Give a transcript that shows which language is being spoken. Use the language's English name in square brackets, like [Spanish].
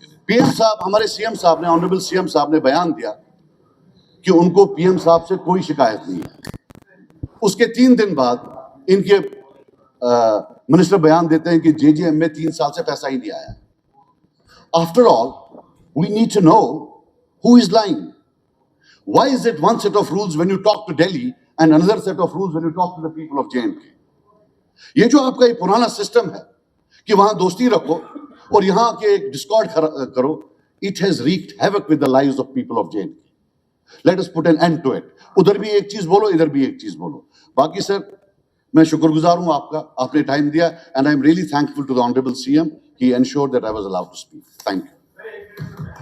[Urdu] PM صاحب, ہمارے CM صاحب نے, آنریبل CM صاحب نے بیان دیا کہ ان کو PM صاحب سے کوئی شکایت نہیں ہے. اس کے 3 دن بعد ان کے منسٹر بیان دیتے ہیں کہ JJM میں 3 سال سے پیسہ ہی نہیں آیا. [English] After all, we need to know who is lying. Why is it one set of rules when you talk to Delhi and another set of rules when you talk to the people of JNK? [Urdu] یہ جو آپ کا یہ پرانا system ہے کہ وہاں دوستی رکھو اور یہاں کے ایک ڈسکارڈ کرو, [English] it has wreaked havoc with the lives of people of JNK. Let us put an end to it. [Urdu] ادھر بھی ایک چیز بولو, ادھر بھی ایک چیز بولو. باقی سر میں شکر گزار ہوں آپ کا, آپ نے ٹائم دیا, [English] and I am really thankful to the Honorable CM. He ensured that I was allowed to speak. Thank you.